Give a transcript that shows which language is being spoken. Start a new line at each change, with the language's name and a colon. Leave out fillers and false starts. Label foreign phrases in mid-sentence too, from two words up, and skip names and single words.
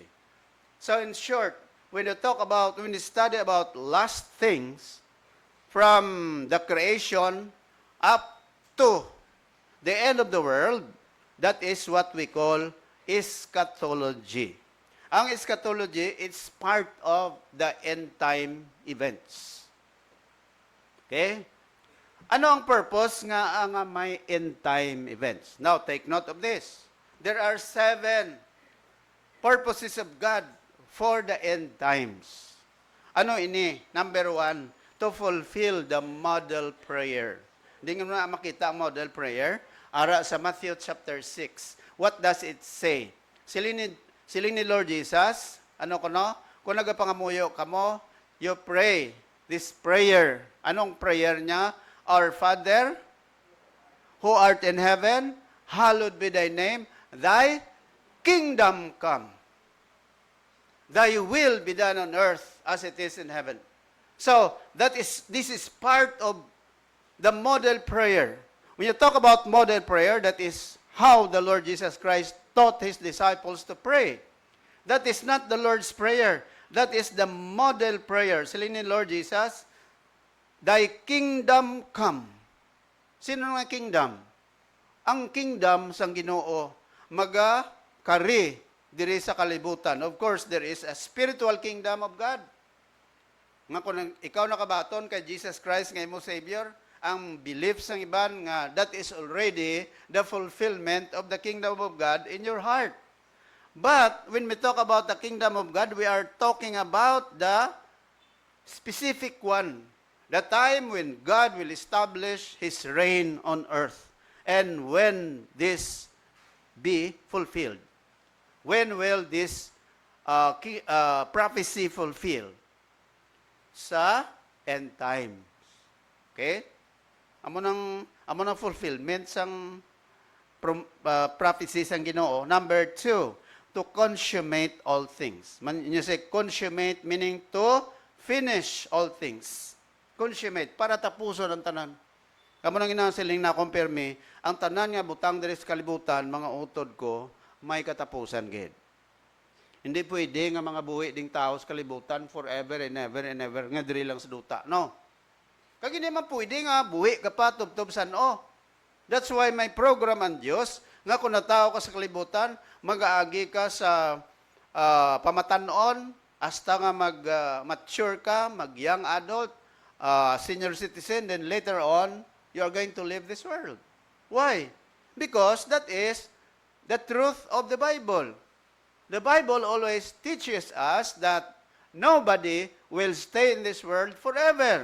English: So in short, when we study about last things, from the creation up to the end of the world, that is what we call eschatology. Ang eschatology, it's part of the end time events.
Hiligaynon: Okay? Ano ang purpose nga may
English: end time events? Now, take note of this. There are 7 purposes of God for the end times.
Hiligaynon: Ano ini?
English: Number 1, to fulfill the model prayer.
Hiligaynon: Hindi nga na makita ang model prayer. Ara sa Matthew chapter 6.
English: What does it say?
Hiligaynon: Siling ni Lord Jesus, ano kono? Kung nagapangamuyo kamo,
English: you pray this prayer.
Hiligaynon: Anong prayer niya?
English: Our Father, who art in heaven, hallowed be thy name, thy kingdom come. Thy will be done on earth as it is in heaven. So, this is part of the model prayer. When you talk about model prayer, that is how the Lord Jesus Christ taught His disciples to pray. That is not the Lord's Prayer. That is the model prayer.
Hiligaynon: Siling ni Lord Jesus,
English: thy kingdom come.
Hiligaynon: Sino nga kingdom? Ang kingdom sang Ginoo maga-kari diri sa kalibutan.
English: Of course, there is a spiritual kingdom of God.
Hiligaynon: Nga kung ikaw nakabaton kay Jesus Christ nga imo Savior, ang belief sang iban nga
English: that is already the fulfillment of the kingdom of God in your heart. But when we talk about the kingdom of God, we are talking about the specific one. The time when God will establish His reign on earth. And when this be fulfilled? When will this prophecy fulfill?
Hiligaynon: Sa
English: end times.
Hiligaynon: Okay? Amo nang fulfillment sang prophecy sang Ginoo.
English: Number 2, to consummate all things. You say consummate meaning to finish all things. Consummate,
Hiligaynon: para tapuson ang tanan. Kamo nang inasiling na compare me, ang tanan nga butang diri sa kalibutan, mga utod ko, may katapusan gid. Hindi pwede nga mga buhi ding tao sa kalibutan
English: forever and ever
Hiligaynon: nga diri lang sa duta.
English: No.
Hiligaynon: Kag hindi man pwede nga buhi ka pa tubtob san-o.
English: That's why
Hiligaynon: may program ang Dios nga kung natao ka sa kalibutan, mag-aagi ka sa pamatanon hasta nga mag-mature ka,
English: mag-young adult, senior citizen, then later on, you are going to leave this world. Why? Because that is the truth of the Bible. The Bible always teaches us that nobody will stay in this world forever.